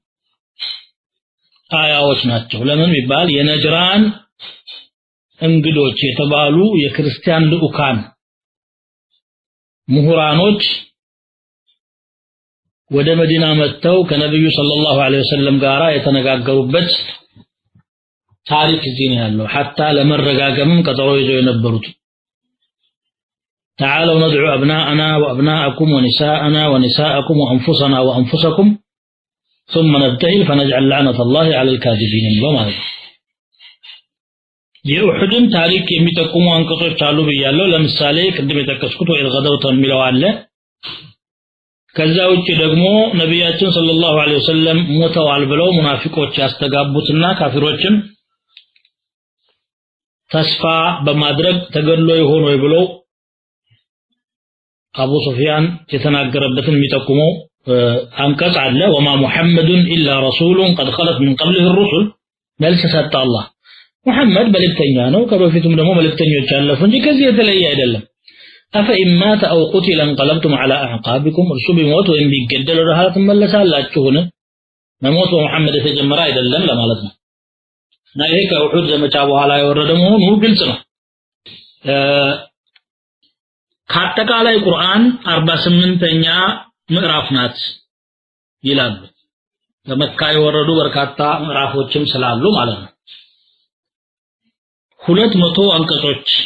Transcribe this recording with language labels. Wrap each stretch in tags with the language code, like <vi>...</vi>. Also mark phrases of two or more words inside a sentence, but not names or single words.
<am>አያዎች ናቸው ለምን ይባል የነጅራን እንግዶች የተባሉ የክርስቲያን ልኡካን ምሁራኖች ወደ መዲና መጥተው ከነብዩ</am> <ar>صلى الله عليه وسلم</ar> <am>ጋራ የተነጋገሩበት ታሪክ እዚህ ነው ያለው hatta ለመረጋገምም ቀጠሮ ይዘው የነበሩት</am> <ar>تعالوا ندعو أبناءنا وأبناءكم ونساءنا ونساءكم وأنفسنا وأنفسكم ثم نبتهل فنجعل لعنة الله على الكاذبين وما</ar> <am>የኡሁድን ታሪክ የሚጠቁሙ አንቀጾች አሉ ብያለሁ ለምሳሌ ቅድም የተከስኩት ወይ الغدوة የሚለው አለ ከዛ ውጪ ደግሞ ነብያችን</am> <ar>صلى الله عليه وسلم</ar> <am>ሞተዋል ብለው ሙናፊቆች ያስተጋቡትና ካፊሮችን ተስፋ በማድረግ ተገድሎ ይሆን ወይ ብለው አቡ ሱፊያን የተናገረበትን የሚጠቁመው አንቀጽ አለ</am> <ar>وما محمد إلا رسول قد خلت من قبله الرسل</ar> <am>መልስ ሰጠ አላህ ሙሐመድ መልእክተኛ ነው ከበፊቱም ደግሞ መልእክተኞች ያለፉ እንጂ ከዚህ የተለየ አይደለም</am> <ar>أفإن مات أو قتل انقلبتم على أعقابكم</ar> <am>እርሱ ቢሞት ወይም ቢገደል ወደ ኋላ ትመለሳላችሁን መሞት በመሐመድ የተጀመረ አይደለም ለማለት ነው እና ይሄ ከኡሁድ ዘመቻ በኋላ የወረደ መሆኑ ግልጽ ነው ከአጠቃላይ ቁርአን 48ኛ ምዕራፍ ናት ይላሉ በመካ የወረዱ በርካታ ምዕራፎችም ስላሉ ማለት ነው 200 አንቀጾች</am>